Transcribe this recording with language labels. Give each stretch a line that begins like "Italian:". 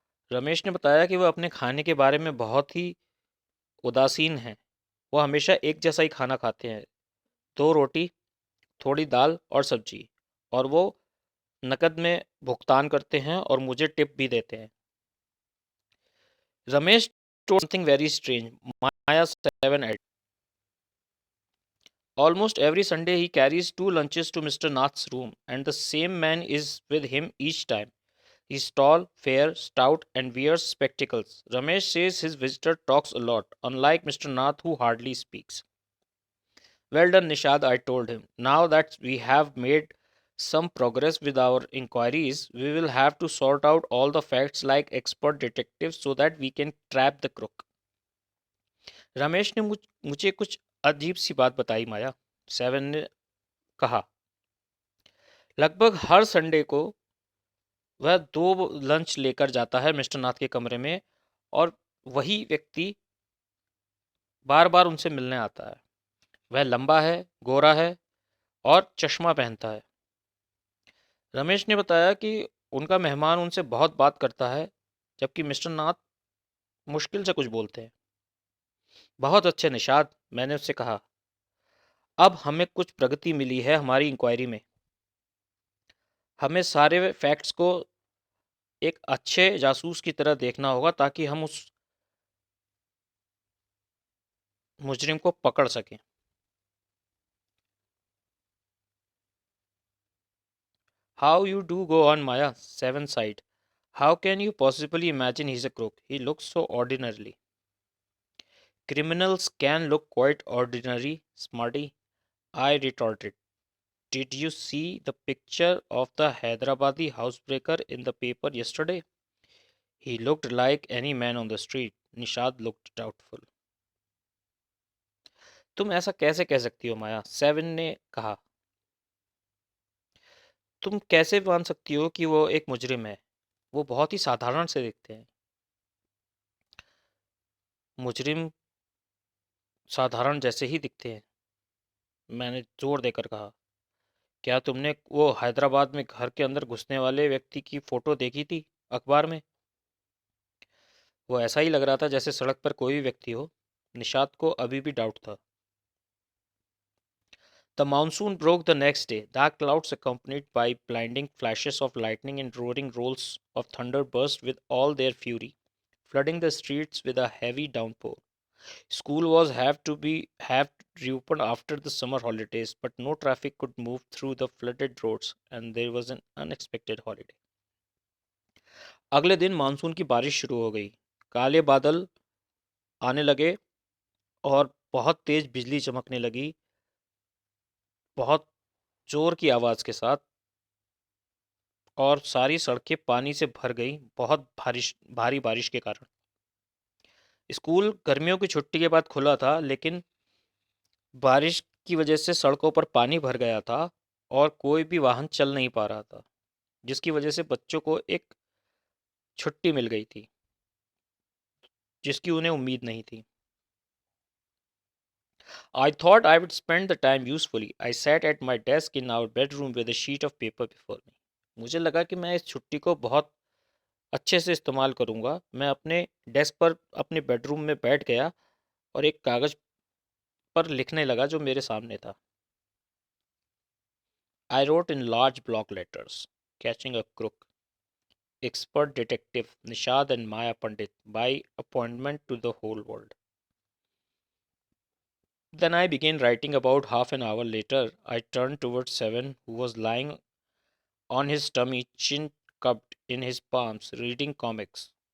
Hindi: रमेश ने बताया कि वह अपने खाने के बारे में बहुत ही उदासीन हैं। वह हमेशा एक जैसा ही खाना खाते हैं: 2 रोटी, थोड़ी दाल और सब्जी, और वो नकद में भुगतान करते हैं और मुझे टिप भी देते हैं।
English: Ramesh told something very strange. Maya 7 at. Almost every Sunday he carries two lunches to Mr. Nath's room, and the same man is with him each time. He's tall, fair, stout, and wears spectacles. Ramesh says his visitor talks a lot, unlike Mr. Nath, who hardly speaks. Well done, Nishad, I told him. Now that we have made some progress with our inquiries, we will have to sort out all the facts like expert detectives so that we can trap the crook.
Hindi: Ramesh ने मुझे कुछ अजीब सी बात बताई माया, seven ने कहा। लगभग हर Sunday को वह 2 लंच लेकर जाता है मिस्टर नाथ के कमरे में, और वही व्यक्ति बार बार उनसे मिलने आता है। वह लंबा है, गोरा है और चश्मा पहनता है। रमेश ने बताया कि उनका मेहमान उनसे बहुत बात करता है, जबकि मिस्टर नाथ मुश्किल से कुछ बोलते हैं। बहुत अच्छे निषाद, मैंने उससे कहा। अब हमें कुछ प्रगति मिली है हमारी इंक्वायरी में। हमें सारे फैक्ट्स को एक अच्छे जासूस की तरह देखना होगा ताकि हम उस मुजरिम को पकड़ सकें।
English: How you do go on, Maya, seven side. How can you possibly imagine he's a crook? He looks so ordinarily. Criminals can look quite ordinary, Smarty, I retorted. Did you see the picture of the Hyderabadi housebreaker in the paper yesterday? He looked like any man on the street. Nishad looked doubtful.
Hindi: तुम ऐसा कैसे कह सकती हो माया, seven ने कहा। तुम कैसे मान सकती हो कि वो एक मुजरिम है? वो बहुत ही साधारण से दिखते हैं। मुजरिम साधारण जैसे ही दिखते हैं, मैंने जोर देकर कहा। क्या तुमने वो हैदराबाद में घर के अंदर घुसने वाले व्यक्ति की फोटो देखी थी अखबार में? वो ऐसा ही लग रहा था जैसे सड़क पर कोई भी व्यक्ति हो। निशात को अभी भी डाउट था।
English: The monsoon broke the next day. Dark clouds accompanied by blinding flashes of lightning and roaring rolls of thunder burst with all their fury, flooding the streets with a heavy downpour. School was have reopened after the summer holidays, but no traffic could move through the flooded roads, and there was an unexpected holiday.
Hindi: अगले दिन monsoon की बारिश शुरू हो गई। काले बादल आने लगे और बहुत तेज बिजली चमकने लगी, बहुत जोर की आवाज़ के साथ, और सारी सड़कें पानी से भर गई बहुत भारी बारिश के कारण। स्कूल गर्मियों की छुट्टी के बाद खुला था, लेकिन बारिश की वजह से सड़कों पर पानी भर गया था और कोई भी वाहन चल नहीं पा रहा था, जिसकी वजह से बच्चों को एक छुट्टी मिल गई थी जिसकी उन्हें उम्मीद नहीं थी।
English: I thought I would spend the time usefully. I sat at my desk in our bedroom with a sheet of paper before me.
Hindi: मुझे लगा कि मैं इस छुट्टी को बहुत अच्छे से इस्तेमाल करूंगा। मैं अपने डेस्क पर अपने बेडरूम में बैठ गया और एक कागज पर लिखने लगा जो मेरे सामने था।
English: I wrote in large block letters, catching a crook, expert detective Nishad and Maya Pandit by appointment to the whole world. Then I began writing. About half an hour later, I turned towards Seven, who was lying on his tummy, chin cupped in his palms, reading comics.